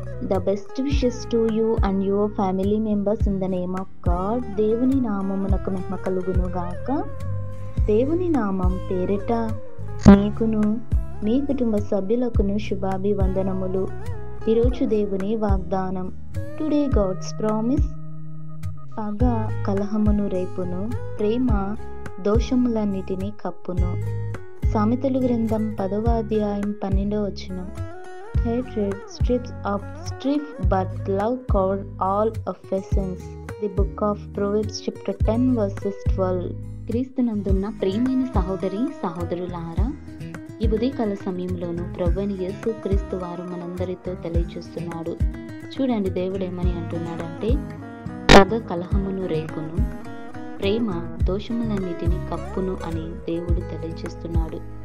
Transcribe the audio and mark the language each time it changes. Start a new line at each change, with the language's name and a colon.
English: The best wishes to you and your family members in the name of God.
Telugu: దేవుని నామమునకు మహిమ కలుగును గాక. దేవుని నామం పేరిట మీకును మీ కుటుంబ సభ్యులకును శుభాభివందనములు. ఈరోజు దేవుని వాగ్దానం.
English: Today God's promise.
Telugu: పగ కలహమును రేపును, ప్రేమ దోషములన్నిటినీ కప్పును. సామెతలు గ్రంథం 10వ అధ్యాయం 12వ వచనం.
English: Hatred strips up stiff, but love covers all offenses. The book of Proverbs chapter 10 verses 12.
Telugu: క్రీస్తునందున్న ప్రియమైన సహోదరి సహోదరులారా, ఈ ఉదయకాల సమయంలోనూ ప్రభువైన యేసు క్రీస్తు వారు మనందరితో తెలియజేస్తున్నాడు. చూడండి, దేవుడు ఏమని అంటున్నాడంటే, పగ కలహమును రేపును, ప్రేమ దోషములన్నిటినీ కప్పును అని దేవుడు తెలియజేస్తున్నాడు.